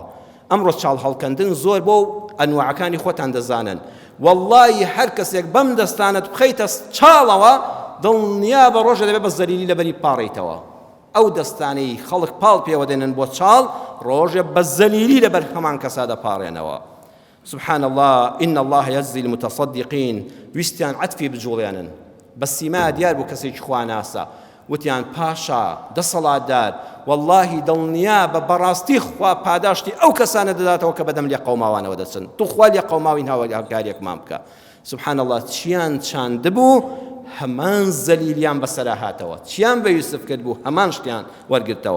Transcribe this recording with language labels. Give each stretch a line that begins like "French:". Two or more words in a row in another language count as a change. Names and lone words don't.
Central Kurdish: ئەمڕۆ چاڵ هەڵکەندن زۆر بۆ ئەنواعەکانی خۆتان دەزانن والله هەر کەسێک بەم دەستانت بخەیتە چاڵەوە دڵنیا بە ڕۆژە دەبێت بە زەلیلی لەبەری پاڕیتەوە. ئەو دەستانەی خەڵک پاڵ پێوە دێنن بۆ چاڵ ڕۆژە بە زەلیلی لەبەر هەمان کەسا دەپاڕێنەوە.
Arabic: سبحان الله إن الله يجزي المتصدقين
Central Kurdish: ویستیان عەتفی بجوڵێنن بە سیما دیار بوو کەسێکی خواناسە وتیان پاشا دەسەڵاتدار والله دڵنیا بە بەڕاستی خوا پاداشتی ئەو کەسانە دەداتەوە کە بەدەم لێ قەوماوانەوە دەچن تو خوا لێ قەوماوین هاوکاریەکمان بکە.
Arabic: سبحان الله
Central Kurdish: چیان چاندبوو هەمان زەلیلیان بەسەرا هاتەوە چیان بە یوسف کرد بوو هەمان شتیان وەرگرتەوە.